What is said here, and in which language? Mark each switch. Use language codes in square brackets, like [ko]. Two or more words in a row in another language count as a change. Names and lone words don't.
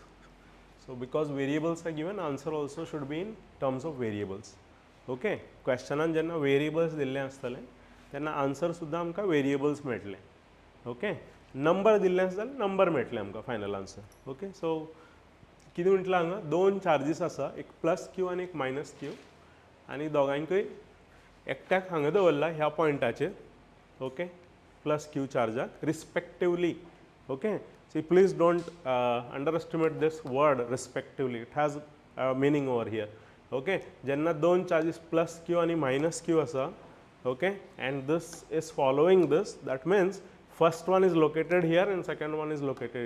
[en] So, because variables are given, answer also should be in terms of variables. [kok] Okay. Questionan jenna variables दिल्ले आसतले तेन्ना answer सुद्धा आमकां variables मेळटले. Okay. Number दिल्ले आसतले number मेळटले आमकां final answer. Okay. [en] So, [kok] कितें म्हटलां हांगा दोन चार्जीस आसा, एक [en] plus q [kok] आनी एक [en] minus q [kok] आनी दोगांयकय एकट्याक हांगा दवरला ह्या पॉयंटाचेर. [en] Okay. plus q चार्जाक respectively. Okay. See, please don't underestimate this word respectively. It has a meaning over here. Okay. [kok] Jenna दोन [en] charges plus q and minus q asa. Okay. And this is following this. That means first one is located here and second one is located here.